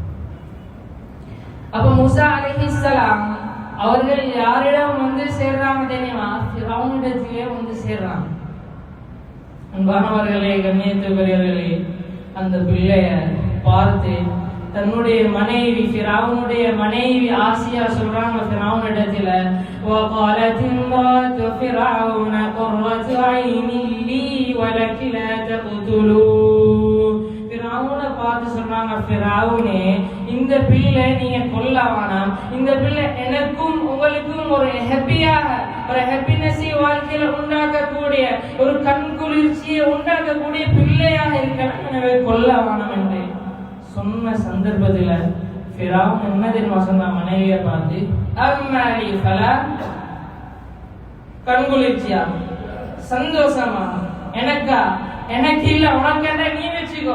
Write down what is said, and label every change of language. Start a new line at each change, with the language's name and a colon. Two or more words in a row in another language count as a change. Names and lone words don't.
Tamil: அப்ப மூசா அலைஹிஸ்ஸலாம் அவர்கள் யாரிடம் வந்து சேர்றாங்க தெரியுமா? ஃபிரௌனிடத்திலே வந்து சேர்றாங்க. அன்பானவர்களே, கண்ணியத்துக்குரியவர்களே, அந்த பிள்ளைய பார்த்து தன்னுடைய மனைவி, ஃபிரௌனுடைய மனைவி ஆசியா சொல்றாங்க ஃபிரௌனிடத்தில,
Arabic: وَقَالَتِ امْرَأَتُ فِرْعَوْنَ قُرَّةُ عَيْنٍ لِّي وَلَكِ لَا تَقْتُلُوهُ.
Tamil: ஃபிரௌனை பார்த்து சொன்னாங்க, ஃபிரௌனே, இந்த பிள்ளை நீங்க கொல்ல வேணாம். இந்த பிள்ளை எனக்கும் உங்களுக்கும் ஒரு ஹாப்பியாக, ஒரு ஹாப்பினஸை வாழ்க்கையில உண்டாக்கக்கூடிய, ஒரு கண் குளிர்ச்சியை உண்டாக்கக்கூடிய பிள்ளையாக இருக்கலாம், எனவே கொல்ல வேணாம் என்று சொன்ன சந்தர்ப்பத்தில் ஃபிரௌன் என்ன தெரியுமா சொன்னா, மனைவியை பார்த்து,
Arabic: أما لي فلا,
Tamil: கண் குளிர்ச்சியா, சந்தோஷமா, எனக்கா, எனக்கு இல்ல, உனக்கு நீ வச்சுக்கோ.